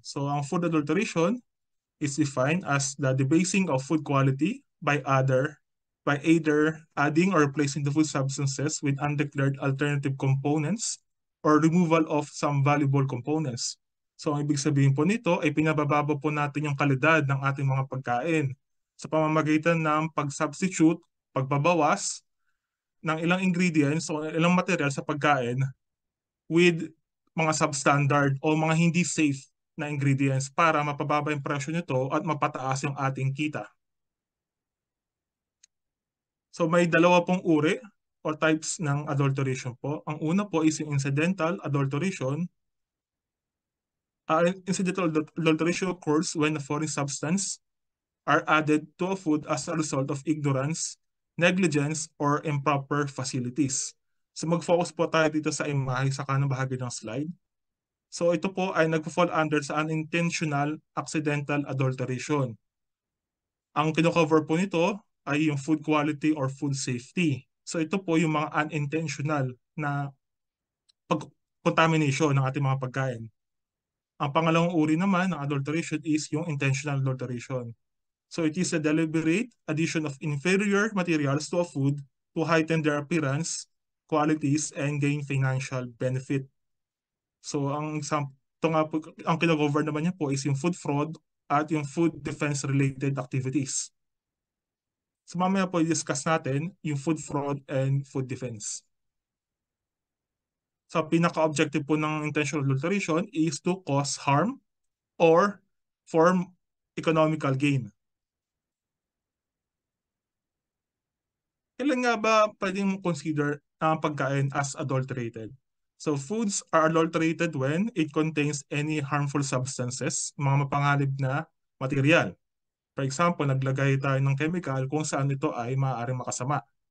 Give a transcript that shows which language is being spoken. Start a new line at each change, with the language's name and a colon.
English: So ang food adulteration is defined as the debasing of food quality by either adding or replacing the food substances with undeclared alternative components or removal of some valuable components.
Filipino: So ang ibig sabihin po nito ay pinabababa po natin yung kalidad ng ating mga pagkain sa pamamagitan ng pag-substitute, pagbabawas ng ilang ingredients o ilang material sa pagkain with mga substandard o mga hindi safe na ingredients para mapababa yung presyo nito at mapataas yung ating kita. So may dalawa pong uri o types ng adulteration po. Ang una po is yung incidental adulteration.
English: Incidental adulteration occurs when a foreign substance are added to a food as a result of ignorance, negligence, or improper facilities.
Filipino: So mag-focus po tayo dito sa imahe sa kanang bahagi ng slide. So ito po ay nagpo-fall under sa unintentional accidental adulteration. Ang kino-cover po nito ay yung food quality or food safety. So ito po yung mga unintentional na contamination ng ating mga pagkain. Ang pangalawang uri naman ng adulteration is yung intentional adulteration.
English: So it is a deliberate addition of inferior materials to a food to heighten their appearance, qualities, and gain financial benefit.
Filipino: So ang ito nga po, ang kino-cover naman niya po is yung food fraud at yung food defense related activities. So mamaya po i-discuss natin yung food fraud and food defense.
English: So
Filipino: pinaka-objective po ng
English: intentional adulteration is to cause harm or form economical gain.
Filipino: Kailan nga ba pwedeng consider ang pagkain as adulterated?
English: So foods are adulterated when it contains any harmful substances,
Filipino: mga mapanganib na material.
English: For example,
Filipino: naglagay tayo ng chemical kung saan ito ay maaaring makasama.